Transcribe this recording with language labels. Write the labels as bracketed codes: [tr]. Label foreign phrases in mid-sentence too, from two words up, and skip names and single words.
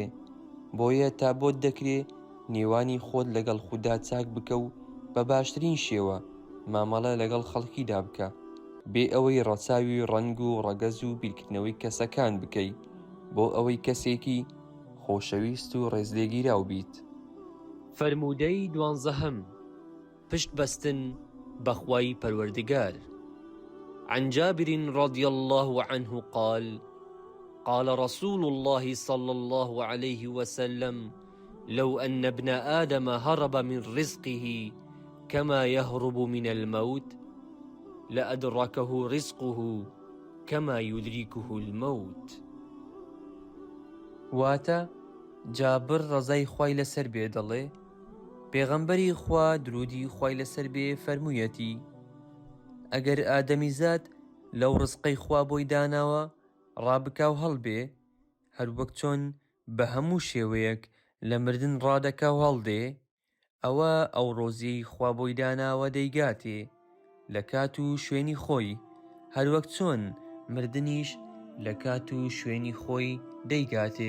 [ckb] بۆیە تا بۆت دەکرێ نێوانی خۆت لەگەڵ خودا چاک بکە و بە باشترین شێوە مامەڵە لەگەڵ خەڵکیدا بکە بێ ئەوەی ڕەچاوی ڕەنگ و ڕەگەز و بیرکردنەوەی کەسەکان بکەی بۆ ئەوەی کەسێکی خۆشەویست و ڕێزلێگیراو بیت. فەرموودەی 12 پشت بەستن بەخوای پەروەردگار. [ar] عن جابر رضي الله عنه قال قال رسول الله صلى الله عليه وسلم لو أن ابن آدم هرب من رزقه كما يهرب من الموت لأدركه رزقه كما يدركه الموت. [ckb] واتە جابر ڕەزای خوای لەسەر بێ دەڵێ پێغەمبەری خوا درودی خوای لەسەر بێ فەرموویەتی ئەگەر ئادەمیزاد لەو ڕزقەی خوا بۆی داناوە ڕابکاو هەڵبێ هەر وەک چۆن بە هەموو شێوەیەک لە مردن ڕادەکاو هەڵدێ ئەوە ئەو ڕۆزیەی خوا بۆی داناوە دەیگاتێ لە کات و شوێنی خۆی هەر وەک چۆن مردنیش لە کات و شوێنی خۆی دەیگاتێ.